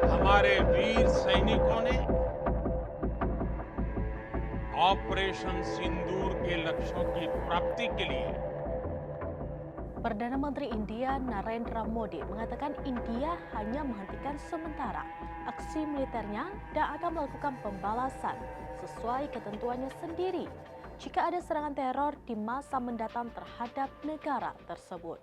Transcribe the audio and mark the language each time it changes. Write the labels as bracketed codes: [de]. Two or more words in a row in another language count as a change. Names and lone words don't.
[hi] हमारे वीर सैनिकों ने ऑपरेशन सिंदूर के लक्ष्यों की प्राप्ति के लिए [id] Perdana Menteri India Narendra Modi mengatakan India hanya menghentikan sementara aksi militernya dan akan melakukan pembalasan sesuai ketentuannya sendiri jika ada serangan teror di masa mendatang terhadap negara tersebut.